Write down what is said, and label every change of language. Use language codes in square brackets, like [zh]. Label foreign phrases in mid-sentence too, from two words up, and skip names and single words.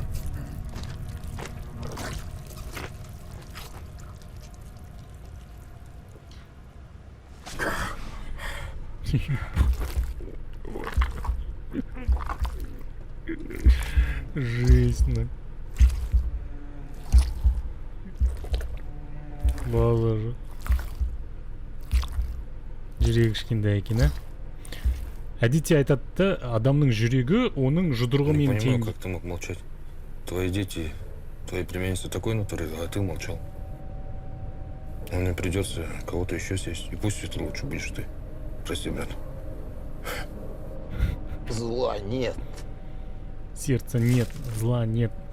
[ru] Жесть, ну. База же. [kk] Жүрегі кішкентай екен, а? Әдетте айтады, адамның жүрегі оның жұдырығымен тең. [ru] Не понимаю, [kk] тең. [ru] как ты мог молчать. Твои дети, твои племянницы такой натуры, а ты молчал. Но мне придется кого-то еще съесть. И пусть это лучше будешь ты. Прости, брат. Зла нет. Сердца нет, зла нет.